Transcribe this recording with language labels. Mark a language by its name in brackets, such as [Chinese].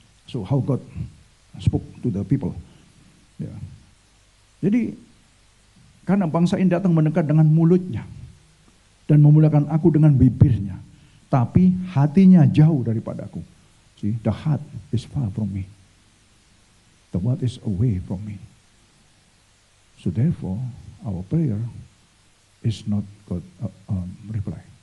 [English] So how God spoke to the people. [Indonesian] Ya. Jadi karena bangsa ini datang mendekat dengan mulutnya dan memuliakan aku dengan bibirnya, tapi hatinya jauh daripada aku. [English] See, the heart is far from me. The word is away from me. So therefore, our prayer is not God reply.